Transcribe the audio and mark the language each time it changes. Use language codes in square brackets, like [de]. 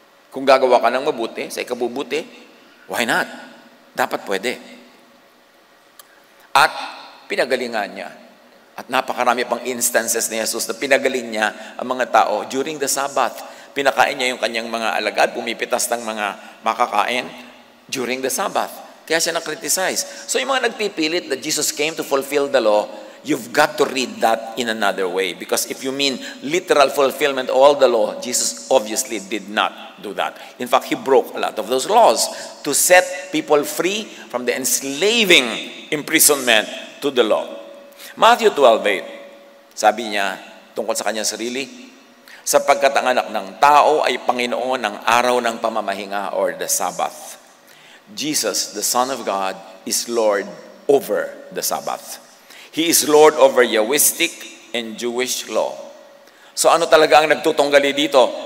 [tl] Kung gagawa ka ng mabuti, sa ikabubuti, [en] why not? [tl] Dapat pwede. At pinagalingan niya. At napakarami pang instances ni Jesus na pinagaling niya ang mga tao [en] during the Sabbath. [tl] Pinakain niya yung kanyang mga alagad, pumipitas ng mga makakain [en] during the Sabbath. [tl] Kaya siya na-criticize. So yung mga nagpipilit [en] that Jesus came to fulfill the law, you've got to read that in another way. Because if you mean literal fulfillment of all the law, Jesus obviously did not do that. In fact, He broke a lot of those laws to set people free from the enslaving imprisonment to the law. [tl] Matthew 12:8, sabi niya tungkol sa kanyang sarili, sapagkat ang anak ng tao ay Panginoon ng araw ng pamamahinga or the Sabbath. [en] Jesus, the Son of God, is Lord over the Sabbath. He is Lord over Yahwistic and Jewish law. [tl] So ano talaga ang nagtutunggali dito?